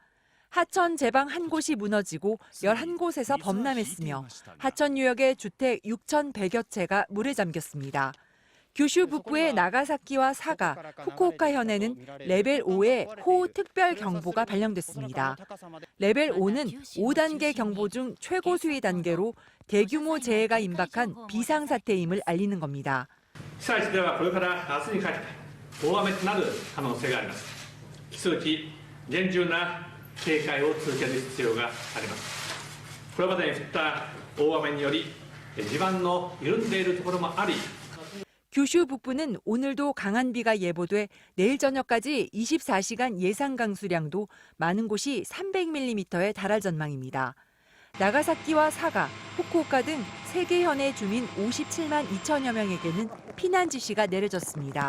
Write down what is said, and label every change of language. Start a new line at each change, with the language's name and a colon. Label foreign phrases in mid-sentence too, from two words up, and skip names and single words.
Korean: 하천 제방 한 곳이 무너지고 11곳에서 범람했으며 하천 유역의 주택 6,100여 채가 물에 잠겼습니다. 규슈 북부의 나가사키와 사가, 후쿠오카 현에는 레벨 5의 호우 특별 경보가 발령됐습니다. 레벨 5는 5단계 경보 중 최고 수위 단계로 대규모 재해가 임박한 비상사태임을 알리는 겁니다.
Japanese: 被災地ではこれから明日にかけて大雨となる可能性があります。引き続き厳重な警戒を続ける必要があります。これまでに降った大雨により地盤の緩んでいるところもあり、
Korean: 규슈 북부는 오늘도 강한 비가 예보돼 내일 저녁까지 24시간 예상 강수량도 많은 곳이 300mm에 달할 전망입니다. 나가사키와 사가, 후쿠오카 등 3개 현의 주민 57만 2천여 명에게는 피난 지시가 내려졌습니다.